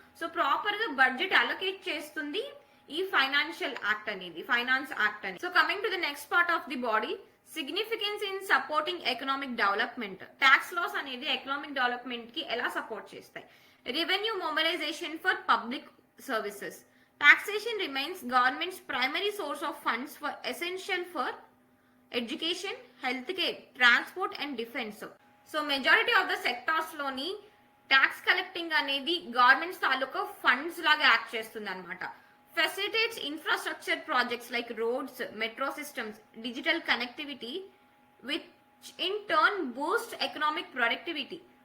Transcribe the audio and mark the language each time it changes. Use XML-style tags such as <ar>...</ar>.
<te>So proper గా budget allocate చేస్తుంది ఈ ఫైనాన్షియల్ యాక్ట్ అనేది, ఫైనాన్స్ యాక్ట్ అని.</te> <en>So coming to the next part of the body, significance in supporting economic development.</en> <te>Tax loss అనేది economic development కి ఎలా support చేస్తాయి?</te> <en>Revenue mobilisation for public services. Taxation remains government's primary source of funds for essential for education, healthcare, transport and defense. So majority of the sectors</en> <te>లోని tax collecting అనేది government తాలూకా funds లాగా act చేస్తుంది అనమాట.</te> <en>Facilitates infrastructure projects like roads, metro systems, digital connectivity which in turn boost economic productivity.</en>